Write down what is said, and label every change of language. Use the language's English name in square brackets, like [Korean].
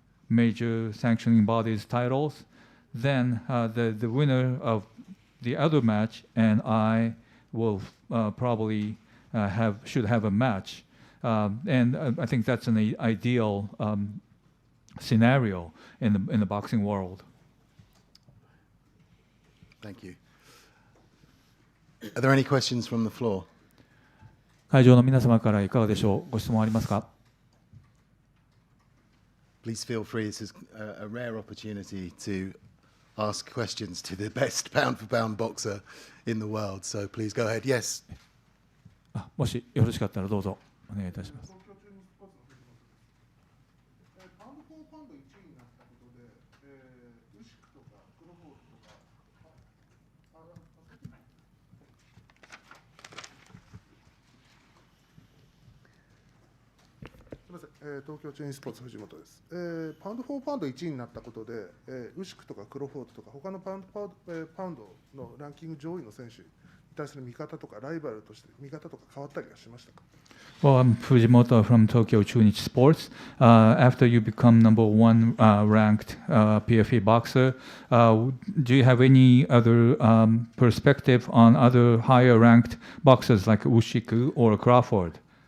[English] major sanctioning bodies titles, then the winner of the other match and I will probably should have a match, and I think that's an ideal scenario in the boxing world. Thank you. Are there any questions from the floor? [Japanese] 会場の皆様からいかがでしょう。ご質問ありますか。 [English] Please feel free. This is a rare opportunity to ask questions to the best pound-for-pound boxer in the world. So please go ahead. Yes. [Japanese] もしよろしかったらどうぞお願いいたします。東京チェインスポーツ藤本です。パウンド・フォー・パウンド1位になったことで、ウシクとかクロフォードとか他のパウンドのランキング上位の選手に対する見方とかライバルとして見方とか変わったりはしましたか。 [English] Well, I'm Fujimoto from Tokyo Chunichi Sports. After you become number 1 ranked PFA boxer, do you have any other perspective on other higher ranked boxers like Ushiku or Crawford?